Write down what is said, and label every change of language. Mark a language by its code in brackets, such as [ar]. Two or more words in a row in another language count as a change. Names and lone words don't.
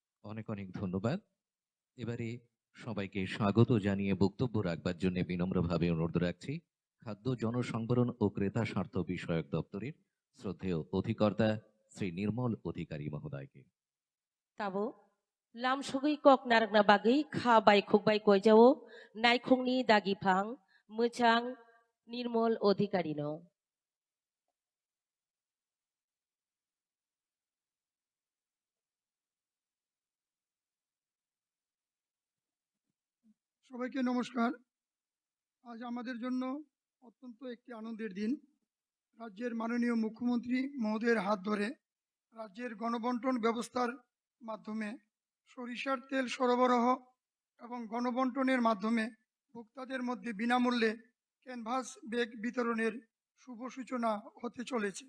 [bn] অনেক অনেক ধন্যবাদ। এবারে সবাইকে স্বাগত জানিয়ে বক্তব্য রাখবার জন্য বিনম্রভাবে অনুরোধ রাখছি খাদ্য জনসংবরণ ও ক্রেতা স্বার্থ বিষয়ক দপ্তরের শ্রদ্ধেয় অধিকর্তা শ্রী নির্মল অধিকারী মহোদয়কে। [trp] Tabo, lam sugui kok narak na bagay kha bai khuk bai koi jawo nai khungni dagi phang muchang nirmol odhikari no. [bn] সবাইকে নমস্কার। আজ আমাদের জন্য অত্যন্ত একটি আনন্দের দিন। রাজ্যের মাননীয় মুখ্যমন্ত্রী মহোদয়ের হাত ধরে রাজ্যের গণবন্টন ব্যবস্থার মাধ্যমে সরিষার তেল সরবরাহ এবং গণবন্টনের মাধ্যমে ভোক্তাদের মধ্যে বিনামূল্যে ক্যানভাস ব্যাগ বিতরণের শুভ সূচনা হতে চলেছে।